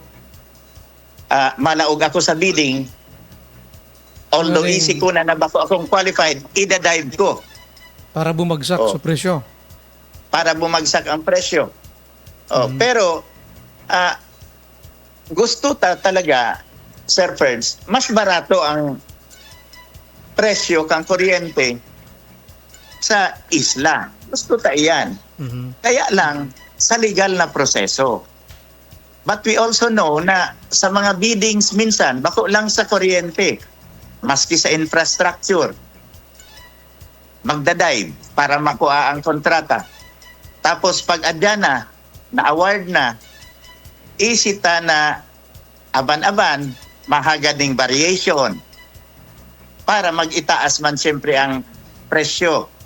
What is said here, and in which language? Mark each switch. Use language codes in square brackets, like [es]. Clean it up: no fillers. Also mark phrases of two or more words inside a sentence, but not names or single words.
[bik] Malaog ako sa bidding. Although isip ko na bako akong qualified, ida-dive ko. [tl] Para bumagsak sa presyo. Para bumagsak ang presyo. Pero, gusto talaga, [bik] Sir Ferds, mas barato ang presyo kang kuryente sa isla. Gusto ta iyan. [tl] Kaya lang, sa legal na proseso. [en] But we also know [bik] na sa mga biddings minsan, bako lang sa kuryente, maski sa infrastructure, magdadive para makuha ang kontrata. Tapos pag adya na-award na, isita na aban-aban, mahagading variation para mag-itaas man siyempre ang presyo.